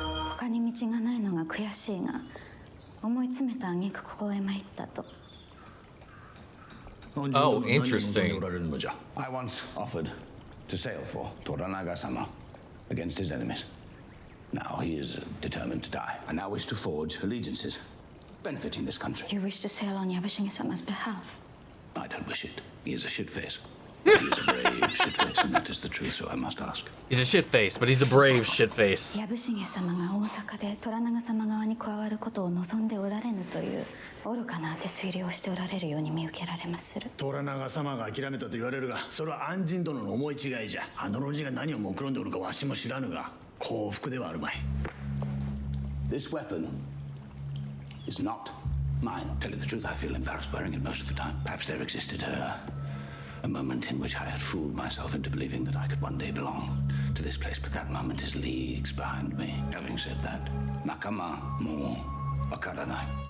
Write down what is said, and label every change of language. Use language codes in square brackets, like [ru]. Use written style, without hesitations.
[ja] 他に道がないのが悔しいが、思い詰めた挙句ここへ参ったと。 [en] Oh, interesting. I once offered to sail for Toranaga-sama against his enemies. Now he is determined to die. I now wish to forge allegiances, benefiting this country. You wish to sail on Yabushige-sama's behalf? I don't wish it. He is a shit-face. He is a brave shit-face, and that is the truth, so I must ask. He's a shit-face, but he's a brave shit-face. [ja] ヤブシゲ様が大阪でトラナガ様側に加わることを望んでおられぬという愚かな当て推理をしておられるように見受けられまする。トラナガ様が諦めたと言われるが、それは安心殿の思い違いじゃ。あの老人が何を目論んでおるかわしも知らぬが、幸福ではあるまい。 [en] This weapon is not mine. Tell you the truth, I feel embarrassed wearing it most of the time. Perhaps there existed a moment in which I had fooled myself into believing that I could one day belong to this place, but that moment is leagues behind me. Having said that, [ja] nakama mo wakaranai.